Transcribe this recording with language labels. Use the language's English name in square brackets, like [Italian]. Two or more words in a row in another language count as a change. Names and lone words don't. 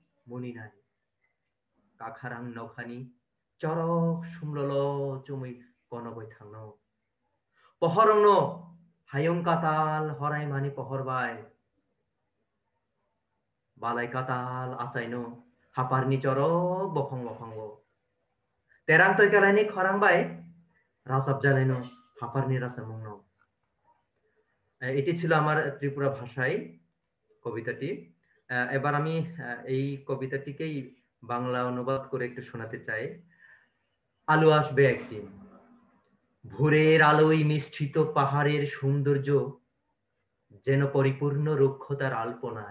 [Kok Borok] কাখারাং নখানি চরক সুমলল চুমুই কনবই থাংনো পহরং হায়ং কাতাল হরাই মানি পহরবাই বালাই কাতাল আচাইনো হাপারনি চরক বখং বখঙ্গ তেরাং তৈ কালাইনি খরাং বাই রাসাব জানাইনো হাপারনি রাসা মুংন। [Bangla] এটি ছিল আমার ত্রিপুরা ভাষায় কবিতাটি। এবার আমি এই কবিতাটিকেই বাংলা অনুবাদ করে একটু শোনাতে চাই। আলো আসবে একদিন। ভোরের আলোয় মিশ্রিত পাহাড়ের সৌন্দর্য যেন পরিপূর্ণ রুক্ষতার আলপনায়।